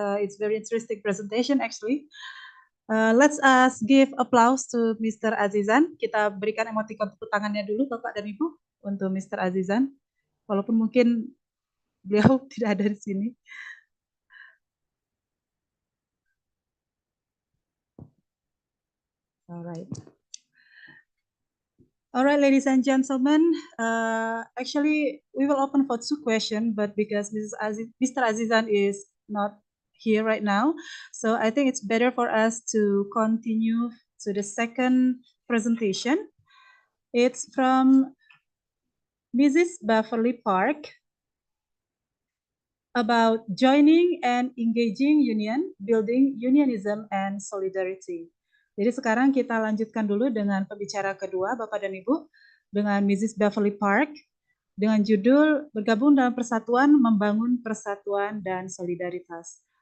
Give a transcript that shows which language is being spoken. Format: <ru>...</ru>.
<en>It's very interesting presentation actually. Let's give applause to Mr. Azizan.</en> <id>Kita berikan emoticon tepuk tangannya dulu, Bapak dan Ibu, untuk Mr. Azizan. Walaupun mungkin beliau tidak ada di sini.</id> <en>Alright. Alright, ladies and gentlemen, actually we will open for 2 questions, but because Mr. Azizan is not here right now, so I think it's better for us to continue to the second presentation. It's from Mrs. Beverly Park about joining and engaging union, building unionism and solidarity.</en> <id>Jadi sekarang kita lanjutkan dulu dengan pembicara kedua, Bapak dan Ibu, dengan Mrs. Beverly Park, dengan judul Bergabung dalam Persatuan, Membangun Persatuan dan Solidaritas.</id>